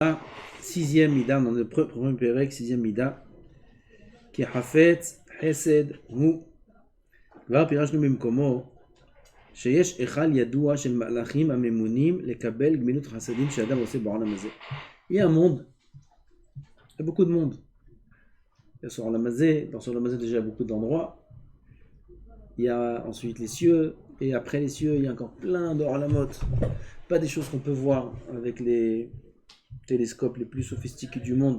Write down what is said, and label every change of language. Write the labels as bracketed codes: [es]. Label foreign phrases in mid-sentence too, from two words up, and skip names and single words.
[fr] Sixième mida, dans le premier pérec, sixième mida, qui est [he] חפץ חסד הוא. כבר פירשנו במקומו שיש אחד ידוע של מלאכים הממונים לקבל גמילות חסדים שאדם עושה בעולם הזה. [fr] Il y a un monde, il y a beaucoup de monde. Il y a sur [he] עולם הזה, [fr] dans ce [he] עולם הזה [fr] déjà il y a beaucoup d'endroits. Il y a ensuite les cieux, et après les cieux il y a encore plein d'Olamot. Pas des choses qu'on peut voir avec les télescopes les plus sophistiqués du monde.